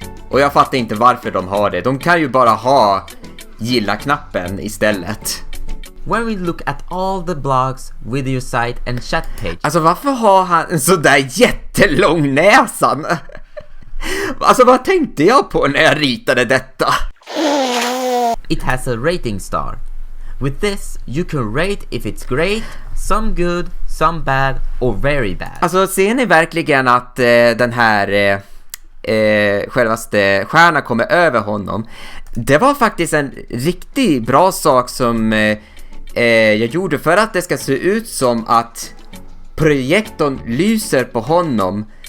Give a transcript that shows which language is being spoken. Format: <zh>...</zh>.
<sv>Och jag fattar inte varför de har det. De kan ju bara ha gilla-knappen istället.</sv> <en>When we look at all the blogs, video site and chat page.</en> <sv>Alltså varför har han en så där jättelång näsan? Alltså vad tänkte jag på när jag ritade detta?</sv> <en>It has a rating star. With this, you can rate if it's great, some good, some bad, or very bad.</en> <sv>Alltså ser ni verkligen att den här självaste stjärna kommer över honom? Det var faktiskt en riktigt bra sak som jag gjorde för att det ska se ut som att projektorn lyser på honom.</sv>